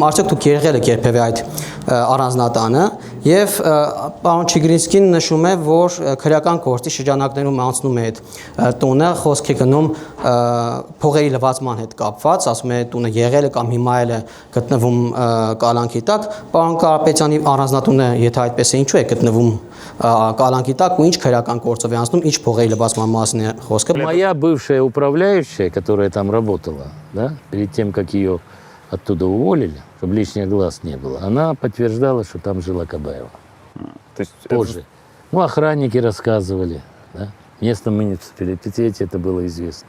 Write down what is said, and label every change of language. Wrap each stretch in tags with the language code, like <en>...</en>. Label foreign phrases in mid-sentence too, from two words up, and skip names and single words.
<hy>արդյոք դուք եղել եք երբևէ այդ առանձնատանը եւ պարոն Չիգրինսկին նշում է, որ քրեական գործի շրջանակներում անցնում է այդ տունը, խոսք է գնում փողերի լվացման հետ կապված, ասում է տունը եղել է կամ հիմա էլ է գտնվում կալանքի տակ, պարոն Կարապետյանի առանձնատունը, եթե այդպես է, ինչու է գտնվում կալանքի տակ ու ինչ քրեական գործով է անցնում, ինչ փողերի լվացման մասին է խոսքը։</hy> <ru>Моя бывшая управляющая, которая там работала, да, перед тем, как ее оттуда уволили, чтобы лишних глаз не было, она подтверждала, что там жила Кабаева. То есть Позже. Ну, охранники рассказывали, да. Местном муниципалитете это было известно.</ru>